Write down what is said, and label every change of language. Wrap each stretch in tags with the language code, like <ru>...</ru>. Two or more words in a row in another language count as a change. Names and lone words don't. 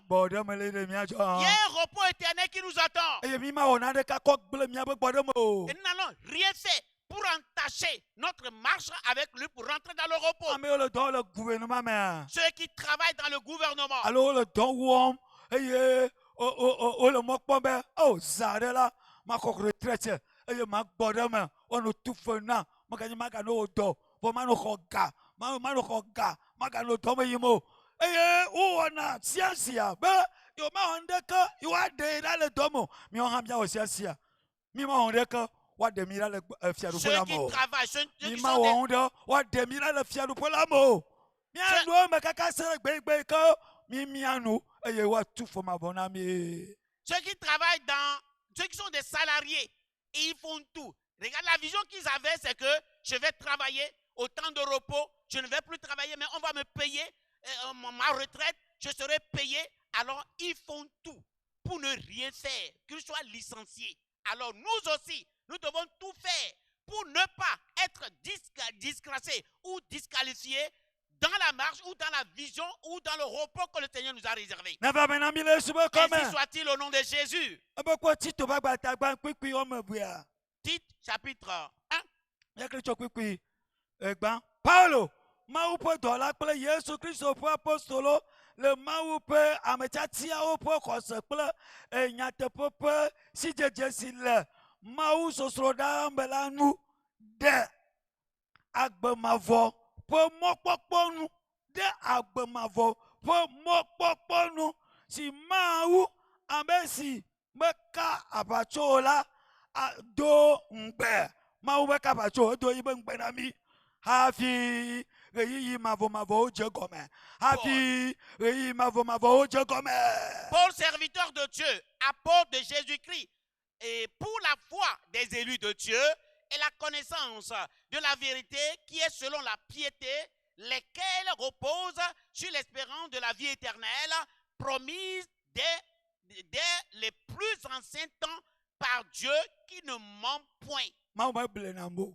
<fr>Il y a un repos éternel qui nous attend. Et nous n'allons rien faire pour entacher notre marche avec lui pour rentrer dans le repos. Ceux qui travaillent dans le gouvernement,</fr> <ee>eye o le mɔ kpɔm be o zã ɖe la makɔ retraite eye ma gbɔ ɖe me wɔnɔ tu fe na maganye magano wò dɔ vɔ manɔ xɔ ga manɔ xɔ ga magano dɔ me yim o eye wowɔna siasia be yewo mawɔ ŋɖeke yewoaɖe ɖa le dɔ me o miawo hã miawɔ siasia mi mawɔ ŋɖeke woaɖe mi ɖa le fiaɖuƒe la me o mi mawɔ ŋɖe woaɖe mi ɖa le fiaɖuƒe la me o mianu me kaka se ɖe gbegbe ke mi mianu eye woatu fe mavɔ na mi.</ee> <fr>Ceux qui travaillent ceux qui sont des salariés, ils font tout. Regarde, la vision qu'ils avaient, c'est que je vais travailler au temps de repos, je ne vais plus travailler, mais on va me payer ma retraite, je serai payé. Alors, ils font tout pour ne rien faire, qu'ils soient licenciés. Alors, nous aussi, nous devons tout faire pour ne pas être disgraciés ou disqualifiés dans la marche ou dans la vision ou dans le repos que le Seigneur nous a réservé. Ainsi soit-il au nom de Jésus. Tite chapitre 1.</fr> <ee>Paulo, Mawu ƒe dɔla kple Yesu Kristo ƒe apostolo le Mawu ƒe ametsatiawo ƒe xɔse kple nyateƒe ƒe sidzedze si le Mawu sosro ɖa me la nu ɖe agbemavɔ ƒe mɔkpɔkpɔ nu ɖe agbemavɔ ƒe mɔkpɔkpɔ nu si Mawu ame si meka aʋatso la do ŋgbe Mawu meka aʋatso edo yi be ŋgbe na mi hafi ɣeyiɣi mavɔmavɔwo dze gɔme hafi ɣeyiɣi mavɔmavɔwo dze gɔme.</ee> <fr>Paul, serviteur de Dieu, apôtre de Jésus-Christ, et pour la foi des élus de Dieu et la connaissance de la vérité qui est selon la piété, lesquels reposent sur l'espérance de la vie éternelle promise dès les plus anciens temps par Dieu qui ne ment point.</fr>